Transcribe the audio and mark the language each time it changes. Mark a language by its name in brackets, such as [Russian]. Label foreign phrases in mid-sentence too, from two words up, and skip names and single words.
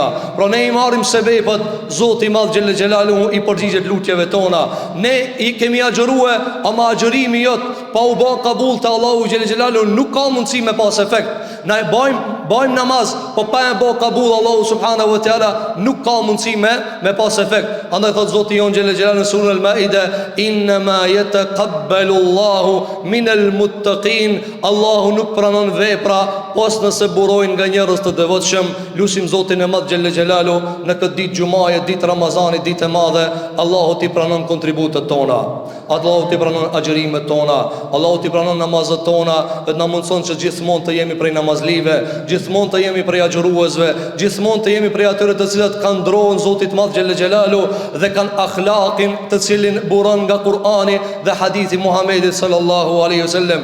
[Albanian] Pra ne i marrim sebepet, Zoti i Madh [Arabic] جل جلاله [Albanian] i përgjigjet lutjeve tona. Ne i kemi agjërue, ama agjërimi jot pa u bë kabull te Allahu [Arabic] جل جلاله [Albanian] nuk ka mundësi me pas efekt. Na e bëjmë namaz, po pa e bë kabull Allahu [Arabic] سبحانه وتعالى [Albanian] nuk ka mundësi me pas efekt. Andaj thot Zoti jon [Arabic] جل جلاله [Albanian] në surën Al-Maida, [Arabic] إنما يتقبل الله من المتقين. [Albanian] Allahu nuk pranon vepra pos nëse burojnë nga njerëz të devotshëm. Lutim Zotin e Madh [Arabic] جل جلاله [Albanian] në këtë ditë xumaje, ditë Ramazanit, ditë e madhe, Allahu ti pranon kontributet tona, Allahu ti pranon agjërimet tona, Allahu ti pranon namazet tona, dhe na mundson që gjithmonë të jemi prej namazlive, gjithmonë të jemi prej agjëruesve, gjithmonë të jemi prej atyre të cilët kanë ndrohen Zotit Madh [Arabic] جل جلاله [Albanian] dhe kanë akhlaqin të cilin buron nga Kur'ani dhe hadithi Muhamedit [Arabic] صلى الله عليه وسلم.